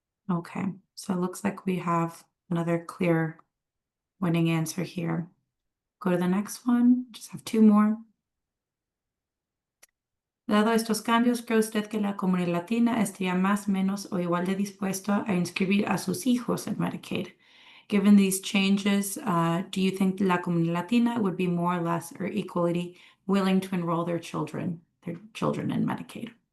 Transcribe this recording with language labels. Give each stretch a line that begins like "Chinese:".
English: Okay, so it looks like we have another clear winning answer here. Go to the next one, just have two more.
Spanish: Dado estos cambios, ¿cree usted que la comunidad latina estaría más, menos o igual de dispuesto a inscribir a sus hijos en Medicaid?
English: Given these changes, do you think la comunidad latina would be more, less, or equally willing to enroll their children in Medicaid?